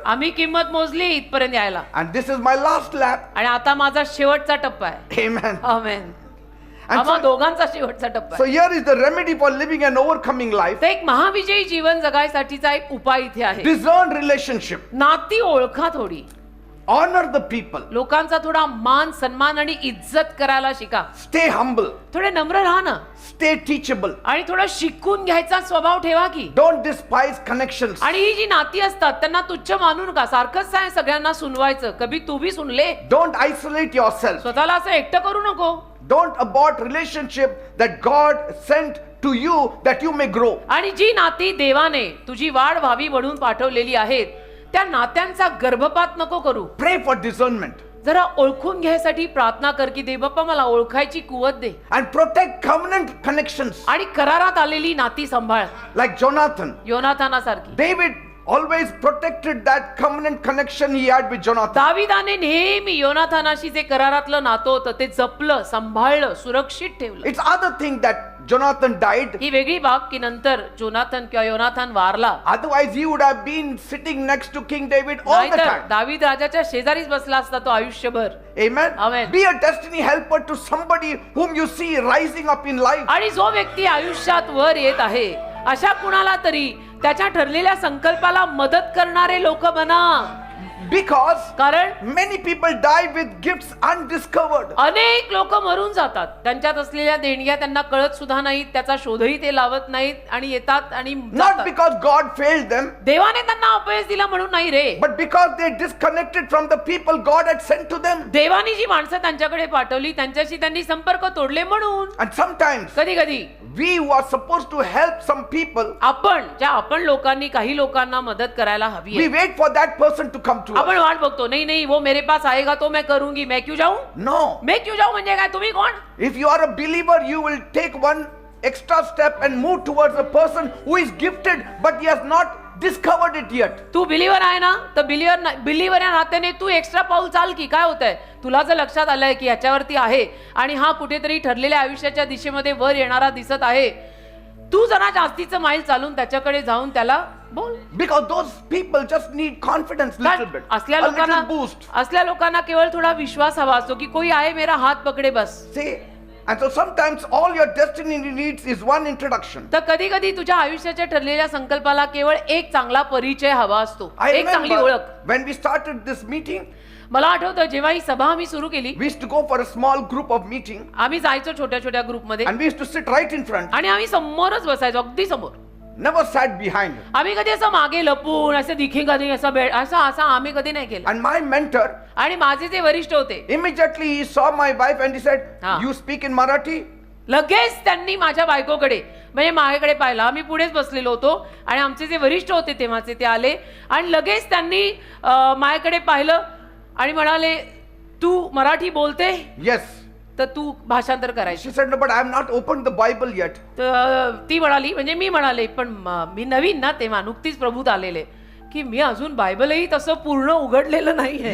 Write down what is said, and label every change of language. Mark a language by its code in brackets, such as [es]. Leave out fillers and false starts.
[mr] आम्ही किंमत मोजली इथपर्यंत यायला, [en] And this is my last lap. [mr] आणि आता माझा शेवटचा टप्पा आहे. [en] Amen. [mr] आमेन. [en] And [mr] आम्हा [en] so, [mr] दोघांचा शेवटचा टप्पा [en] so [mr] आहे. [en] here is the remedy for living an overcoming life. [mr] तर एक महाविजयी जीवन जगायसाठीचा एक उपाय इथे आहे. [en] Discern relationship. [mr] नाती ओळखा, थोडी [en] Honor the people. [mr] लोकांचा थोडा मान सन्मान आणि इज्जत करायला शिका. [en] Stay humble. [mr] थोडे नम्र राहा ना, [en] Stay teachable. [mr] आणि थोडं शिकून घ्यायचा स्वभाव ठेवा की. [en] Don't despise connections. [mr] आणि ही जी नाती असतात त्यांना तुच्छ मानू नका. सारखंच आहे सगळ्यांना सुनवायचं. [hi] कभी तू भी सुन ले. [en] Don't isolate yourself. [mr] स्वतःला असं एकटं करू नको. [en] Don't abort relationship that God sent to you that you may grow. [mr] आणि जी नाती देवाने तुझी वाढ व्हावी म्हणून पाठवलेली आहेत, त्या नात्यांचा गर्भपात नको करू. [en] Pray for discernment. [mr] जरा ओळखून घ्यायसाठी प्रार्थना कर की देव बाप्पा मला ओळखायची कुवत दे. [en] And protect covenant connections. [mr] आणि करारात आलेली नाती सांभाळ. [en] Like Jonathan. [mr] योनाथानासारखी. [en] David always protected that covenant connection he had with Jonathan. [mr] दाविदाने नेहमी योनाथानाशी जे करारातलं नातं होतं ते जपलं, सांभाळलं, सुरक्षित ठेवलं. [en] It's other thing that Jonathan died. [mr] ही वेगळी बाब की नंतर जोनाथन किंवा Yonatan वारला. [en] Otherwise he would have been sitting next to King David all the [mr] नाहीतर [en] time. [mr] दावीद राजाच्या शेजारीच बसला असता तो आयुष्यभर. [en] Amen. Amen. Be a destiny helper to somebody whom you see rising up in life. [mr] आणि जो व्यक्ती आयुष्यात वर येत आहे, अशा कुणाला तरी त्याच्या ठरलेल्या संकल्पाला मदत करणारे लोक बना. [en] Because [mr] कारण [en] many people die with gifts undiscovered. [mr] अनेक लोक मरून जातात, त्यांच्यात असलेल्या देणग्या त्यांना कळत सुद्धा नाहीत, त्याचा शोधही ते लावत नाहीत आणि येतात आणि [en] Not [mr] जातात. [en] because God failed them, [mr] देवाने त्यांना अपयश दिला म्हणून नाही रे, [en] but because they disconnected from the people God had sent to them. [mr] देवानी जी माणसं त्यांच्याकडे पाठवली त्यांच्याशी त्यांनी संपर्क तोडले म्हणून. [en] And sometimes [mr] कधी कधी [en] we who are supposed to help some people, [mr] आपण लोकांनी काही लोकांना मदत करायला हवी [en] we [mr] आहे, [en] wait for that person to come to us. [mr] आपण वाट बघतो. नाही नाही, [hi] वो मेरे पास आएगा तो मैं करूंगी. मैं क्यों जाऊं? [en] No. [hi] मैं क्यों जाऊं [mr] म्हणजे काय? तुम्ही कोण? [en] If you are a believer, you will take one extra step and move towards a person who is gifted, but he has not discovered it yet. [mr] Tu believer आहे ना, तर बिलीवर या नात्याने तू एक्स्ट्रा पाऊल चाल की. काय होतंय? तुला जर लक्षात आलंय की ह्याच्यावरती आहे आणि हा कुठेतरी ठरलेल्या आयुष्याच्या दिशेमध्ये वर येणारा दिसत आहे, तू जरा जास्तीचं माईल चालून त्याच्याकडे जाऊन त्याला बोल. [en] Because those people just need confidence little bit, [mr] असल्या [en] a little [mr] लोकांना [en] boost. [mr] असल्या लोकांना केवळ थोडा विश्वास हवा असतो की कोई आहे [hi] मेरा हात पकडे बस. [en] See, and so sometimes all your destiny needs is one introduction. [mr] तर कधी कधी तुझ्या आयुष्याच्या ठरलेल्या संकल्पाला केवळ एक चांगला परिचय हवा असतो, [en] I [mr] एक चांगली [en] remember [mr] ओळख. [en] when we started this meeting, [mr] मला आठवतं जेव्हा ही सभा आम्ही सुरू केली, [en] we used to go for a small group of meeting [mr] आम्ही जायचो छोट्या छोट्या ग्रुपमध्ये [en] and we used to sit right in front, [mr] आणि आम्ही समोरच बसायचो, अगदी समोर. [en] never sat behind. [mr] आम्ही कधी असं मागे लपून असं दिखी कधी असं असं आम्ही कधी नाही केलं. [en] And my mentor, [mr] आणि माझे जे वरिष्ठ होते, [en] immediately he saw my wife and he said, Ha. you speak in Marathi? [mr] लगेच त्यांनी माझ्या बायकोकडे म्हणजे माझ्याकडे पाहिलं. आम्ही पुढेच बसलेलो होतो आणि आमचे जे वरिष्ठ होते तेव्हाचे ते आले आणि लगेच त्यांनी माझ्याकडे पाहिलं आणि म्हणाले, तू मराठी बोलते? [en] Yes. [mr] तर तू भाषांतर करायची. [en] She said, no, but I have not opened the Bible yet. [mr] तर ती म्हणाली, म्हणजे मी म्हणाले, पण मी नवीन ना तेव्हा, नुकतीच प्रभूत आलेले, की मी अजून बायबलही तसं पूर्ण उघडलेलं नाहीये.